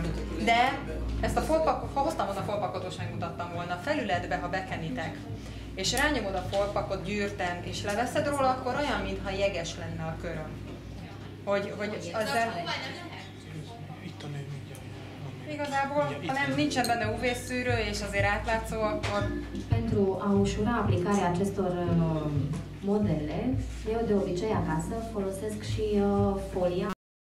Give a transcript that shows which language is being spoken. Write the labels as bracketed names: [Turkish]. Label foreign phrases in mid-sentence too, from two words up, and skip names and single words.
[Hungarian] De ezt a folpakot, ha hoztam volna a folpakot, most megmutattam volna, felületbe, ha bekenitek, és rányomod a folpakot gyűrten, és leveszed róla, akkor olyan, mintha jeges lenne a köröm. Hogy ezzel... Itt a nő mindjárt. Igazából, ha nem, nincsen benne UV-szűrő és azért átlátszó, akkor... [Romanian] Pentru a ușura aplicarea acestor modele, eu de obicei acasă folosesc și folia